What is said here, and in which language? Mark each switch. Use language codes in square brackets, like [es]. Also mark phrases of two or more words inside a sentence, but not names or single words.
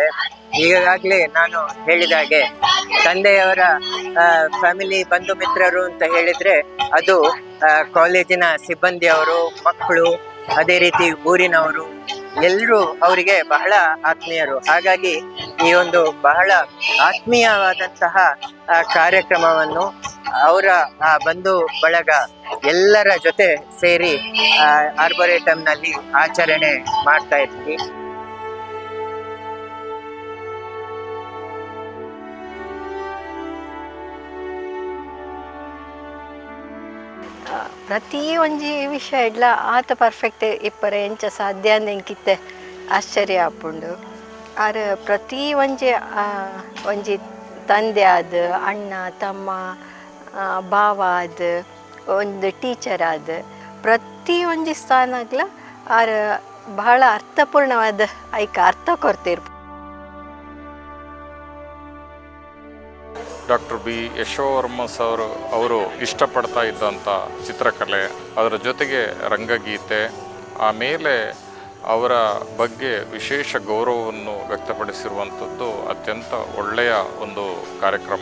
[kn] ಈಗಾಗಲೇ ನಾನು ಹೇಳಿದ ಹಾಗೆ ತಂದೆಯವರ ಫ್ಯಾಮಿಲಿ ಬಂಧು ಮಿತ್ರರು ಅಂತ ಹೇಳಿದ್ರೆ ಅದು ಕಾಲೇಜಿನ ಸಿಬ್ಬಂದಿಯವರು, ಮಕ್ಕಳು, ಅದೇ ರೀತಿ ಊರಿನವರು ಎಲ್ಲರೂ ಅವರಿಗೆ ಬಹಳ ಆತ್ಮೀಯರು. ಹಾಗಾಗಿ ಈ ಒಂದು ಬಹಳ ಆತ್ಮೀಯವಾದಂತಹ ಕಾರ್ಯಕ್ರಮವನ್ನು ಅವರ ಬಂಧು ಬಳಗ ಎಲ್ಲರ ಜೊತೆ ಸೇರಿ ಆರ್ಬೋರೇಟಂನಲ್ಲಿ ಆಚರಣೆ ಮಾಡ್ತಾ ಇದ್ವಿ. [tcy] ಪ್ರತಿ ಒಂಜಿ ವಿಷಯ ಇಡ್ಲ ಆತ ಪರ್ಫೆಕ್ಟ್ ಇಪ್ಪರೆ ಎಂಚ ಸಾಧ್ಯ ಅಂದೆಂಕಿತ್ತೆ ಆಶ್ಚರ್ಯ ಆಪುಂಡು. ಆರು ಪ್ರತಿ ಒಂಜಿ ತಂದೆ ಆದ, ಅಣ್ಣ ತಮ್ಮ, ಭಾವ ಆದ, ಒಂದು ಟೀಚರ್ ಆದ, ಪ್ರತಿ ಒಂಜಿ ಸ್ಥಾನಗ್ಲ ಆರು ಬಹಳ ಅರ್ಥಪೂರ್ಣವಾದ ಐಕ ಅರ್ಥ ಕೊಡ್ತಿರ್ಬೋದು. [kn] ಡಾಕ್ಟರ್ ಬಿ ಯಶೋವರ್ಮ ಸರ್ ಅವರು ಇಷ್ಟಪಡ್ತಾ ಇದ್ದಂಥ ಚಿತ್ರಕಲೆ, ಅದರ ಜೊತೆಗೆ ರಂಗಗೀತೆ, ಆಮೇಲೆ ಅವರ ಬಗ್ಗೆ ವಿಶೇಷ ಗೌರವವನ್ನು ವ್ಯಕ್ತಪಡಿಸಿರುವಂಥದ್ದು ಅತ್ಯಂತ ಒಳ್ಳೆಯ ಒಂದು ಕಾರ್ಯಕ್ರಮ.